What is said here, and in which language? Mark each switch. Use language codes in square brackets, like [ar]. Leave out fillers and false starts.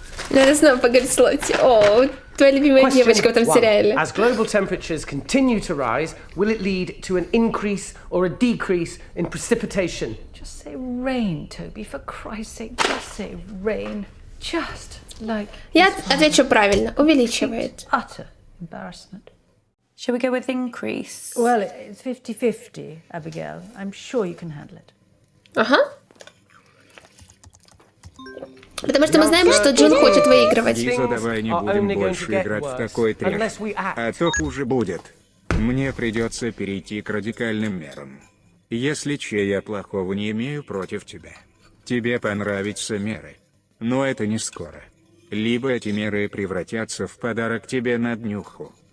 [ru] Надо снова поговорить с Лотти. О, твоя любимая девочка в этом сериале. [en] As global temperatures continue to rise, will it lead to an increase or a decrease in precipitation? Just say rain, Toby, for Christ's sake. Just say rain. Just like... [ru] Я отвечу правильно. Увеличивает. [en] Utter embarrassment. Shall we go with increase? Well, it's 50-50, Abigail. I'm sure you can handle it. [ru] Ага. Потому что мы знаем, что Джун хочет выигрывать. Лиза, давай не будем больше играть в такой трэш. А то хуже будет. Мне придется перейти к радикальным мерам. Если я плохого не имею против тебя. Тебе понравятся меры. Но это не скоро. Либо эти меры превратятся в подарок тебе на днюху.